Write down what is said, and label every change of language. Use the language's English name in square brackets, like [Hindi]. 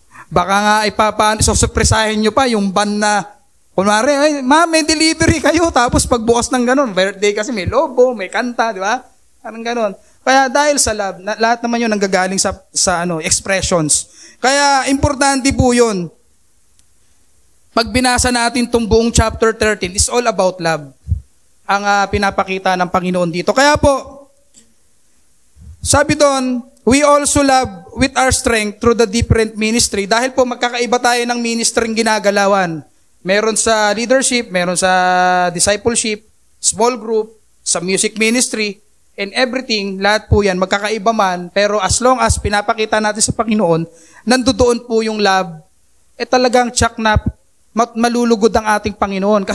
[Filipino] Baka nga susurpresahin nyo pa yung ban na, kunwari, ma, may delivery kayo, tapos pagbukas ng ganun, birthday kasi may lobo, may kanta, di ba? Parang ganun. Kaya dahil sa love, lahat naman yun nanggagaling sa expressions. Kaya importante po yun. Pag binasa natin itong buong chapter 13, [English] it's all about love. [Filipino] Ang pinapakita ng Panginoon dito. Kaya po, sabi doon, [English] we also love with our strength through the different ministry. [Filipino] Dahil po magkakaiba tayo ng ministry ginagalawan. Meron sa leadership, meron sa discipleship, small group, sa music ministry, and everything, lahat po yan, magkakaiba man, pero [English] as long as [Filipino] pinapakita natin sa Panginoon, nandoon po yung love, talagang tsak na malulugod ang ating Panginoon.